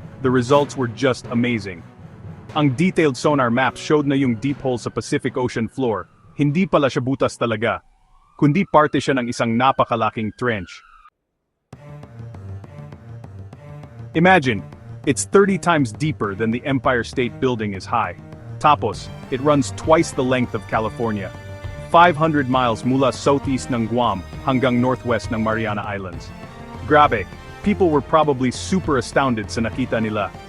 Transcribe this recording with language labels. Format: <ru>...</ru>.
<en>The results were just amazing.</en> <tl>Ang</tl> <en>detailed sonar maps showed</en> <tl>na yung</tl> <en>deep hole</en> <tl>sa Pacific Ocean floor, hindi pala siya butas talaga, kundi parte siya ng isang napakalaking trench.</tl> <en>Imagine, it's 30 times deeper than the Empire State Building is high. Tapos, it runs twice the length of California. 500 miles mula southeast ng Guam hanggang northwest ng Mariana Islands. Grabe! People were probably super astounded</en> <tl>sa nakita nila,</tl>